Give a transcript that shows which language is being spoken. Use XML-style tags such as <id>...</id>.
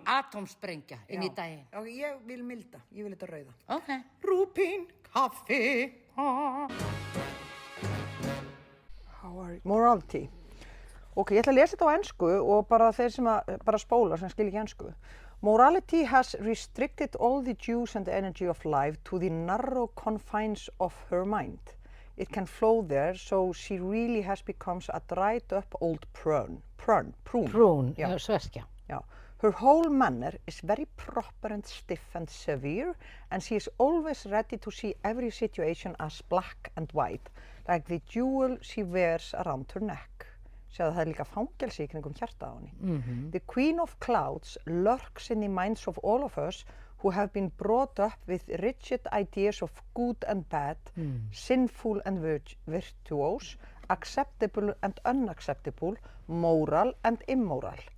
<is>Atómsprengja inn í daginn. Já, ég vil milda, ég vil þetta rauða. Ok. Rúpín, kaffi.</is> <en>Morality.</en> <is>Ok, ég ætla að lesa þetta á ensku og bara þeir sem bara spóla sem skil ekki ensku.</is> <en>Morality has restricted all the juice and energy of life to the narrow confines of her mind. It can flow there, so she really has become a dried up old prune.</en> <is>Prún, Já. sveskja.</is> <en>Yeah. Her whole manner is very proper and stiff and severe, and she is always ready to see every situation as black and white, like the jewel she wears around her neck.</en> <is>Sjáðu, það er líka fangelsi í kringum hjarta á henni.</is> <en>The Queen of Clouds lurks in the minds of all of us who have been brought up with rigid ideas of good and bad, sinful and virtuous, acceptable and unacceptable, moral and immoral.</en>